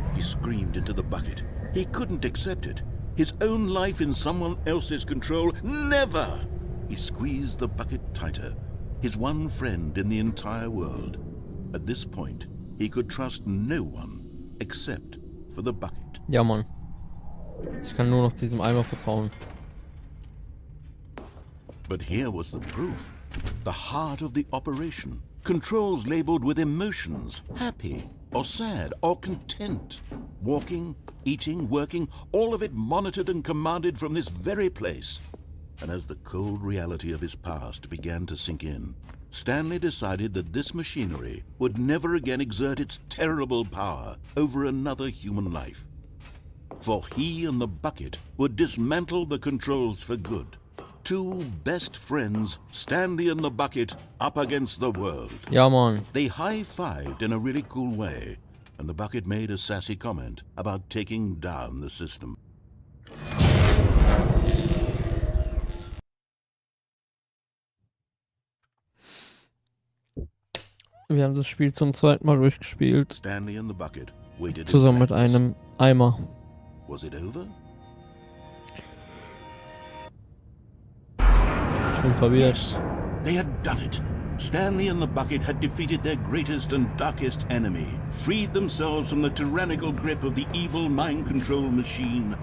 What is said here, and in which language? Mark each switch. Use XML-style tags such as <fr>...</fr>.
<en>He screamed into the bucket. He couldn't accept it. His own life in someone else's control. Never! He squeezed the bucket tighter. His one friend in the entire world. At this point, he could trust no one except for the bucket.</en> <de>Ja, Mann. Ich kann nur noch diesem Eimer vertrauen.</de> <en>But here was the proof. The heart of the operation. Controls labeled with emotions. Happy, or sad, or content. Walking, eating, working, all of it monitored and commanded from this very place. And as the cold reality of his past began to sink in, Stanley decided that this machinery would never again exert its terrible power over another human life. for he and the bucket would dismantle the controls for good. Two best friends, Stanley and the bucket, up against the world.</en> <de>Ja, Mann.</de> <en>They high-fived in a really cool way, and the bucket made a sassy comment about taking down the system.</en> <de>Wir haben das Spiel zum zweiten Mal durchgespielt.</de> <en>Stanley and the bucket waited in</en> <de>Zusammen mit</de> <en>blackness.</en> <de>einem Eimer.</de> <en>Was it over?</en> <de>Ich bin verwirrt.</de> <en>Yes, they had done it. Stanley and the bucket had defeated their greatest and darkest enemy, freed themselves from the tyrannical grip of the evil mind control machine.</en>